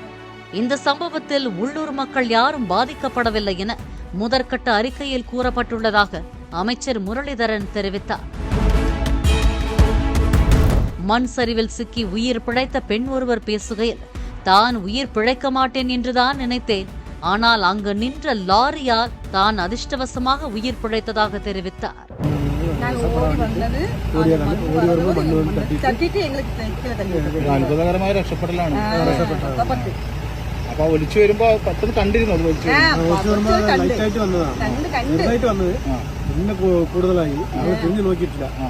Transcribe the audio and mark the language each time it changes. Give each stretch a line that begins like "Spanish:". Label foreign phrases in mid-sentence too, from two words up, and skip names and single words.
Tamil: இந்த சம்பவத்தில் உள்ளூர் மக்கள் யாரும் பாதிக்கப்படவில்லை என முதற்கட்ட அறிக்கையில் கூறப்பட்டுள்ளதாக அமைச்சர் முரளிதரன் தெரிவித்தார். மண் சரிவில் சிக்கி உயிர் பிழைத்த பெண் ஒருவர் பேசுகையில், தான் உயிர் பிழைக்க மாட்டேன் என்றுதான் நினைத்தேன், ஆனால் அங்கு நின்ற லாரியால் தான் அதிர்ஷ்டவசமாக உயிர் பிழைத்ததாக தெரிவித்தார்.
Malayalam: ഒലിച്ചു വരുമ്പോ പെട്ടെന്ന് കണ്ടിരുന്നു പിന്നെ കൂടുതലായി തിരിഞ്ഞു നോക്കിയിട്ടില്ല.